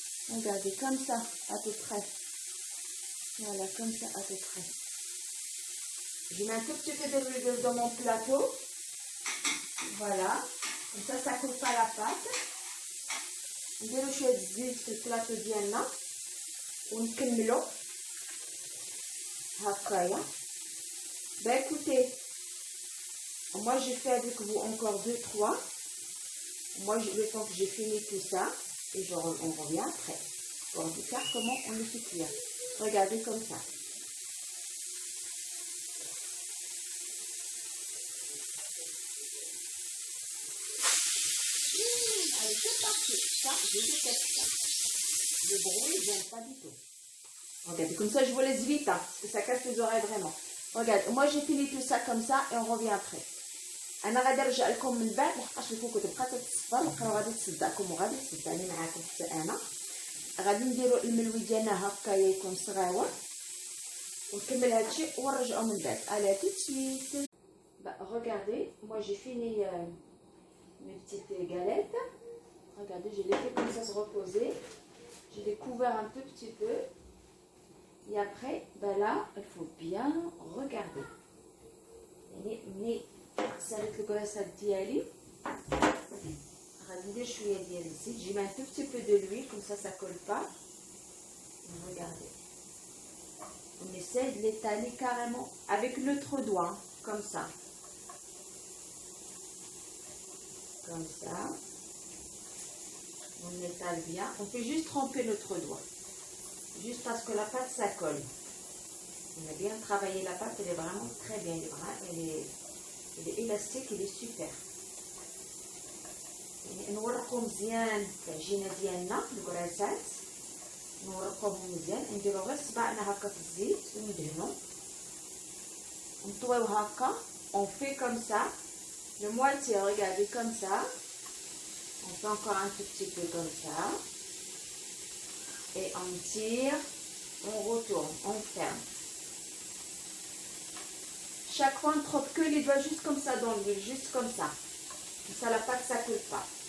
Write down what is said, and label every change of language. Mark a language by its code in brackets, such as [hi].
[fr] Regardez, comme ça, à peu près. Voilà, comme ça, à peu près. Je mets un tout petit peu d'huile dans mon plateau. Voilà. Comme ça, ça ne colle pas la pâte. [ar] نديرو شويه الزيت في البلاطو ديالنا ونكملو هكايا. [fr] Bah écoutez, moi j'ai fait avec vous encore 2-3. Moi le temps que j'ai fini tout ça et on revient après pour vous faire comment on le fait cuire. Regardez comme ça. Allez, c'est parti. Ça, je déteste ça. Le bruit, j'aime pas du tout. Regardez, comme ça, je vous laisse vite, hein, parce que ça casse les oreilles vraiment. Regardez, moi j'ai fini tout ça comme ça et on revient après. [ar] انا غادي نرجع لكم من بعد لحقاش الكوكو تبقى تتصفر وبقاو غادي تصدعكم وغادي تصدعني معاكم حتى انا. غادي نديرو الملوي ديالنا هكايا يكون صغيور ونكمل هادشي ونرجعو من بعد. [fr] Allez, tout de suite. Bah, regardez, moi j'ai fini mes petites galettes. Regardez, je les fais comme ça se reposer. Je les couvert un tout petit peu. Et après, ben là, il faut bien regarder. [ar] Mais سالت الكراسات ديالي غادي ندير شويه ديال الزيت. [fr] J'ai mis un tout petit peu de l'huile comme ça colle pas. Regardez, on essaie de l'étaler carrément avec notre doigt comme ça, on étale bien. On fait juste tremper notre doigt juste parce que la pâte ça colle. On a bien travaillé la pâte, elle est vraiment très bien, elle est élastique, elle est super. [ar] نورقو مزيان العجينه ديالنا الكراسات، نورقوهم مزيان، نديرو غير صباعنا هكا في الزيت وندهنو ونطويو هكا. [fr] On fait comme ça le moitié, regardez comme ça. On fait encore un tout petit peu comme ça et on tire, on retourne, on ferme. Chaque fois, on ne trempe que les doigts juste comme ça dans l'huile, juste comme ça. Comme ça, la pâte, ça ne coule pas.